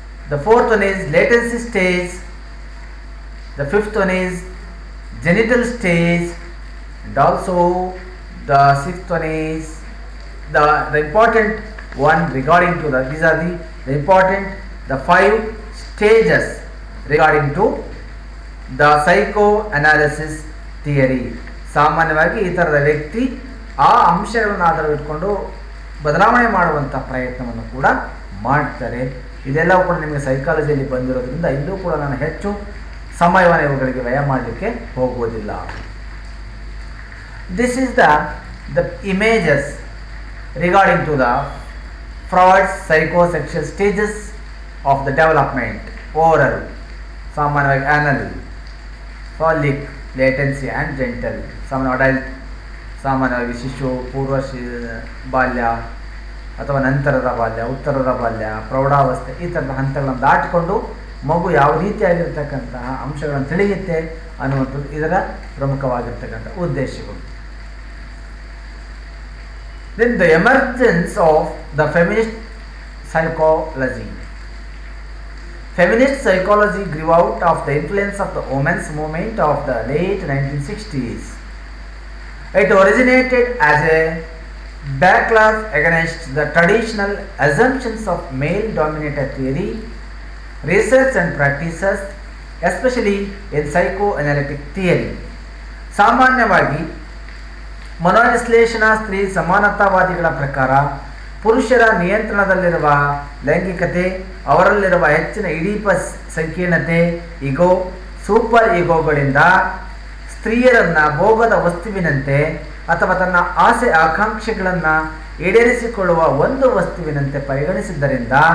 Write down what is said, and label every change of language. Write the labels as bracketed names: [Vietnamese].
[English] The fourth one is latency stage. The fifth one is genital stage. And also the sixth one is the important one regarding to these are the important, the 5 stages regarding to the psychoanalysis theory. [Kannada] ಸಾಮಾನ್ಯವಾಗಿ ಈ ಥರದ ವ್ಯಕ್ತಿ ಆ ಅಂಶಗಳನ್ನು ಆಧಾರವಿಟ್ಕೊಂಡು ಬದಲಾವಣೆ ಮಾಡುವಂಥ ಪ್ರಯತ್ನವನ್ನು ಕೂಡ ಮಾಡ್ತಾರೆ. ಇದೆಲ್ಲವೂ ಕೂಡ ನಿಮಗೆ ಸೈಕಾಲಜಿಯಲ್ಲಿ ಬಂದಿರೋದ್ರಿಂದ ಇಲ್ಲೂ ಕೂಡ ನಾನು ಹೆಚ್ಚು ಸಮಯವನ್ನು ಇವುಗಳಿಗೆ ವ್ಯಯ ಮಾಡಲಿಕ್ಕೆ ಹೋಗುವುದಿಲ್ಲ. [English] This is the images regarding to the Freud's psychosexual stages of the development. Oral [Kannada] ಸಾಮಾನ್ಯವಾಗಿ [English] Anal, phallic, latency and genital. [Kannada] Adult ಸಾಮಾನ್ಯವಾಗಿ ಶಿಶು, ಪೂರ್ವ ಬಾಲ್ಯ ಅಥವಾ ನಂತರದ ಬಾಲ್ಯ, ಉತ್ತರದ ಬಾಲ್ಯ, ಪ್ರೌಢಾವಸ್ಥೆ, ಈ ಥರದ ಹಂತಗಳನ್ನು ದಾಟಿಕೊಂಡು ಮಗು ಯಾವ ರೀತಿಯಾಗಿರ್ತಕ್ಕಂತಹ ಅಂಶಗಳನ್ನು ತಿಳಿಯುತ್ತೆ ಅನ್ನುವಂಥದ್ದು ಇದರ ಪ್ರಮುಖವಾಗಿರ್ತಕ್ಕಂಥ ಉದ್ದೇಶಗಳು. [English] Then the emergence of the feminist psychology. Feminist psychology grew out of the influence of the women's movement of the late 1960s. It originated as a backlash against the traditional assumptions of male-dominated theory, research and practices, especially in psychoanalytic theory. [Kannada] ಸಾಮಾನ್ಯವಾಗಿ ಮನೋವಿಶ್ಲೇಷಣಾ ಸ್ತ್ರೀ ಸಮಾನತಾವಾದಿಗಳ ಪ್ರಕಾರ ಪುರುಷರ ನಿಯಂತ್ರಣದಲ್ಲಿರುವ ಲೈಂಗಿಕತೆ ಅವರಲ್ಲಿರುವ ಹೆಚ್ಚಿನ ಇಡೀಪಸ್ ಸಂಕೀರ್ಣತೆ, ಈಗೋ, super ಈಗೋಗಳಿಂದ ಸ್ತ್ರೀಯರನ್ನು ಭೋಗದ ವಸ್ತುವಿನಂತೆ ಅಥವಾ ತನ್ನ ಆಸೆ ಆಕಾಂಕ್ಷೆಗಳನ್ನು ಈಡೇರಿಸಿಕೊಳ್ಳುವ ಒಂದು ವಸ್ತುವಿನಂತೆ ಪರಿಗಣಿಸಿದ್ದರಿಂದ